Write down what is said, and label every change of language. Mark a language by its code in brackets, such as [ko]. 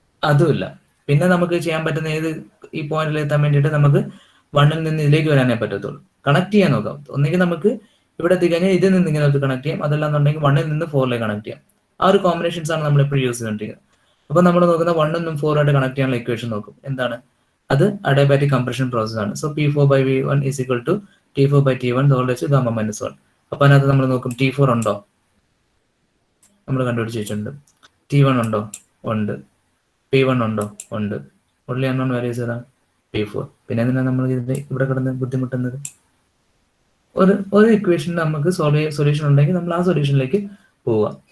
[ml] അതുമില്ല. പിന്നെ നമുക്ക് ചെയ്യാൻ പറ്റുന്ന ഏത് ഈ പോയിന്റിൽ എത്താൻ വേണ്ടിയിട്ട് നമുക്ക് 1ൽ നിന്ന് ഇതിലേക്ക് വരാനേ പറ്റത്തുള്ളൂ. കണക്ട് ചെയ്യാൻ നോക്കാം. ഒന്നെങ്കിൽ നമുക്ക് ഇവിടെ എത്തിക്കഴിഞ്ഞാൽ ഇതിൽ നിന്ന് ഇങ്ങനെ കണക്ട് ചെയ്യാം, അതല്ലാന്നുണ്ടെങ്കിൽ 1ൽ നിന്ന് 4ലേക്ക് കണക്ട് ചെയ്യാം. ആ ഒരു കോമ്പിനേഷൻസ് ആണ് നമ്മൾ എപ്പോഴും യൂസ് ചെയ്തുകൊണ്ടിരിക്കുന്നത്. അപ്പൊ നമ്മൾ നോക്കുന്ന 1 നിന്നും 4 ആയിട്ട് കണക്ട് ചെയ്യാനുള്ള ഇക്വേഷൻ നോക്കും. എന്താണ് അത്? അഡിയബാറ്റിക് കംപ്രഷൻ പ്രോസസ് ആണ്. [en] So P4 by V1 is equal to T4 by T1 the whole raised to gamma minus 1. [ml] അപ്പൊ അതിനകത്ത് നമ്മൾ നോക്കും T4 ഉണ്ടോ? നമ്മൾ കണ്ടുപിടിച്ച് വെച്ചിട്ടുണ്ട്. T1 ഉണ്ടോ? ഉണ്ട്. P1 ഉണ്ടോ? ഉണ്ട്. ഉള്ളി അൺനോൺ വാല്യൂസ് ഏതാ? P4. പിന്നെ എന്തിനാണ് നമ്മൾ ഇവിടെ കിടന്ന് ബുദ്ധിമുട്ടുന്നത്? ഒരു ഇക്വേഷനിൽ നമുക്ക് സൊല്യൂഷൻ ഉണ്ടെങ്കിൽ നമ്മൾ ആ സൊല്യൂഷനിലേക്ക് പോവുക.